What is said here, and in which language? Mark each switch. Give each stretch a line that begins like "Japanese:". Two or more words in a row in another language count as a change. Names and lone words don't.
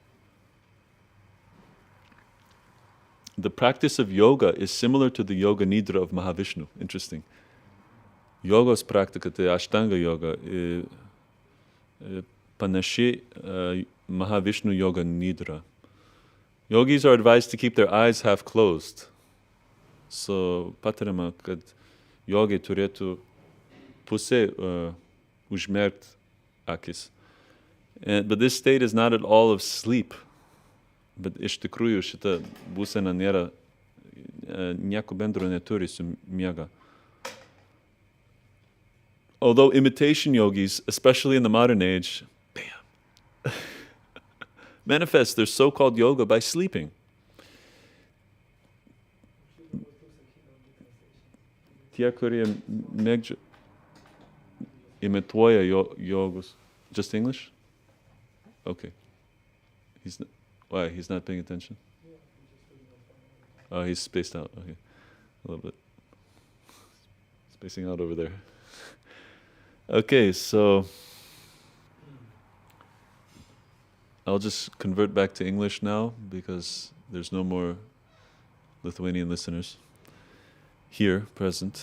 English: The practice of yoga is similar to the yoga-nidra of Mahavishnu. Interesting.
Lithuanian: Jogos praktika, tai Ashtanga yoga, panaši Mahavishnu yoga nidra.
English: Yogis are advised to keep their eyes half closed. So,
Lithuanian: patariama, kad yogai turėtų pusė užmerkt akis.
English: But this state is not at all of sleep.
Lithuanian: But iš tikrųjų šita būsena nėra, nieko bendro neturi su miega.
English: Although imitation yogis, especially in the modern age, manifest their so-called yoga by sleeping.
Lithuanian: Tie, kurie imituoja yogus.
English: Just English? Okay. Why? He's not paying attention? Oh, he's spaced out. Okay. A little bit. Spacing out over there. Okay, so I'll just convert back to English now because there's no more Lithuanian listeners here present.